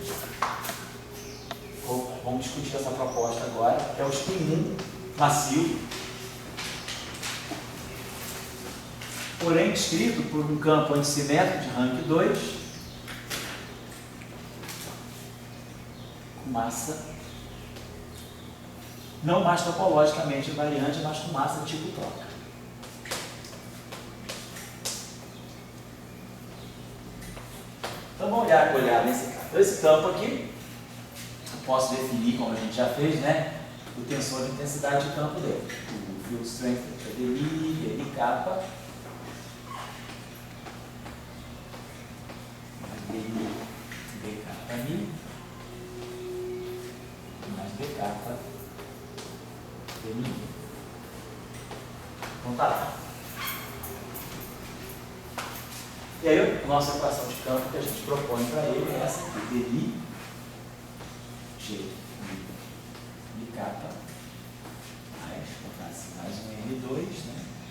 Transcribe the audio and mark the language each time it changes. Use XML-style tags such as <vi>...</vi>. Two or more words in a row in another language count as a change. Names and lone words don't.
<pt>Vamos discutir essa proposta agora, que é o espinho macio, porém descrito por um campo antissimétrico de rank 2, com massa não mais topologicamente invariante, mas com massa tipo troca. Então vamos olhar nesse campo. Então, esse campo aqui, eu posso definir, como a gente já fez, né, o tensor de intensidade de campo dele. O</pt> <en>field strength</en> <pt>é dI, dI kappa, dI kappa mi, mais d kappa dmi. Então tá lá. E aí, a nossa equação de campo que a gente propõe para ele é essa aqui, dI, G, I kappa, mais um R2, né?</pt>